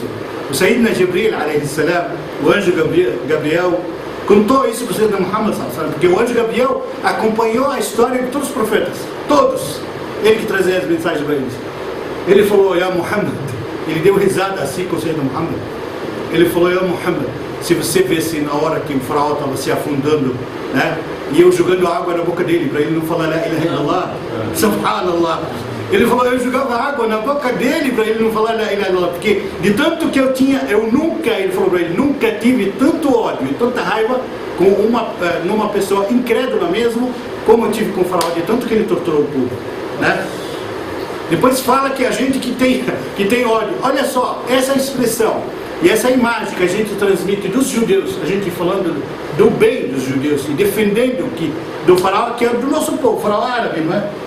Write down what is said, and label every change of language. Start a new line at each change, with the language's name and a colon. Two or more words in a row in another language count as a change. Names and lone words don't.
Portuguese: O Sayyidina Jibril,
Arabic: عليه السلام,
Portuguese: o anjo Gabriel, contou isso para o Sayyidina Muhammad, porque o anjo Gabriel acompanhou a história de todos os profetas, todos, ele que trazia as mensagens para eles. Ele falou, Ya Muhammad, ele deu risada assim com o Sayyidina Muhammad, ele falou, Ya Muhammad, se você visse na hora que o faraó estava se afundando, né, e eu jogando água na boca dele, para ele não falar
Arabic: لا إله إلا الله,
Portuguese: subhanallah, ele falou, eu jogava água na boca dele para ele não falar
Arabic: لا إله إلا الله,
Portuguese: porque de tanto que eu tinha, ele falou para ele, nunca tive tanto ódio e tanta raiva com numa pessoa incrédula mesmo, como eu tive com o faraó, de tanto que ele torturou o povo, né? Depois fala que a gente que tem ódio, olha só, essa expressão e essa imagem que a gente transmite dos judeus, a gente falando do bem dos judeus e defendendo do faraó, que é do nosso povo, faraó árabe, não é?